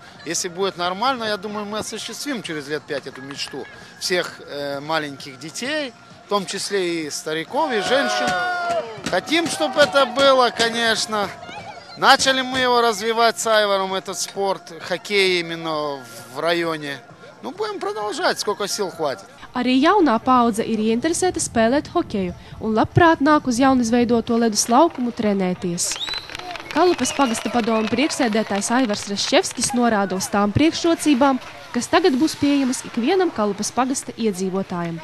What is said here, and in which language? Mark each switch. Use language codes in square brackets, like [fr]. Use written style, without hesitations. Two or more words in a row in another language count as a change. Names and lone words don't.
[ru] Если будет нормально, я думаю, мы осуществим через лет 5 эту мечту всех маленьких детей, в том числе и стариков, и женщин. Хотим, чтобы это было, конечно. Начали мы его развивать с Айваром, этот спорт, хоккей именно в районе. Nu, будем продолжать, сколько сил хватит. [lv] Arī jaunā paudze ir ieinteresēta spēlēt hokeju un labprāt nāk uz jaunizveidoto ledus laukumu trenēties. Kalupas pagasta padome priekšsēdētājs Aivars Raščevskis norāda uz tām priekšrocībām, kas tagad būs pieejamas ikvienam Kalupas pagasta iedzīvotājam.